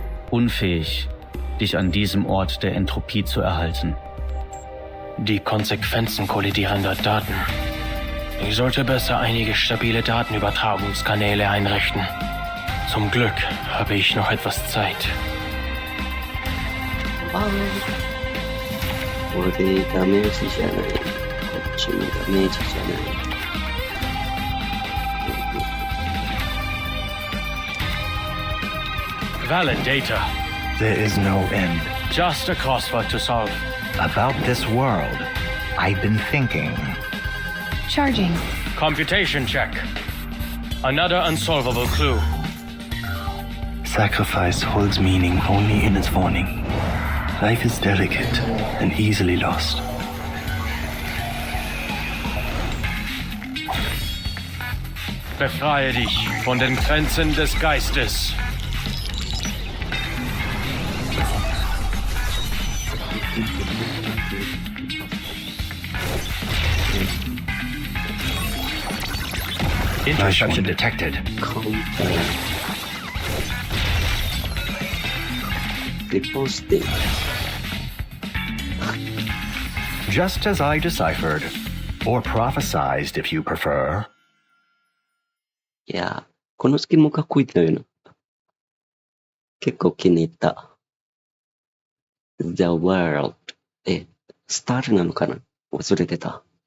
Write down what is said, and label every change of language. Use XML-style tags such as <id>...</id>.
<de>Unfähig, dich an diesem Ort der Entropie zu erhalten. Die Konsequenzen kollidierender Daten. Ich sollte besser einige stabile Datenübertragungskanäle einrichten. Zum Glück habe ich noch etwas Zeit.</de> <ja>これダメージじゃない。こっちもダメージじゃない。</ja> <en>Valid data. There is no end. Just a crossword to solve. About this world, I've been thinking. Charging. Computation check. Another unsolvable clue. Sacrifice holds meaning only in its warning. Life is delicate and easily lost.</en> <de>Befreie dich von den Grenzen des Geistes.</de> <en>Interception detected. Reposting. Just as I deciphered, or prophesized if you prefer.</en> <ja>いや、このスキンもかっこいいのよな。結構気に入った。 The World。スタールなのかな忘れてた。</ja>